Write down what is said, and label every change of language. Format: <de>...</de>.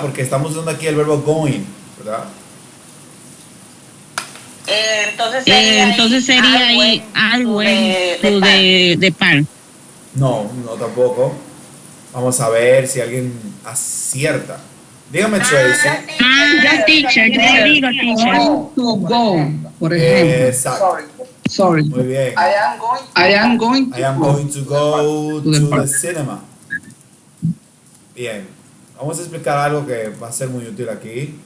<es>Porque estamos usando aquí el verbo going, ¿verdad? Entonces sería ahí</es> <en>I went to the park.</en> <es>No, no tampoco. Vamos a ver si alguien acierta. Dígame, Tracy. Ya, teacher, yo le digo, teacher.</es> <en>To go,</en> <es>por ejemplo. Exacto.</es> <en>Sorry.</en> <es>Muy bien.</es> <en>I am going I am going to go to the cinema.</en> <es>Bien. Vamos a explicar algo que va a ser muy útil aquí.</es>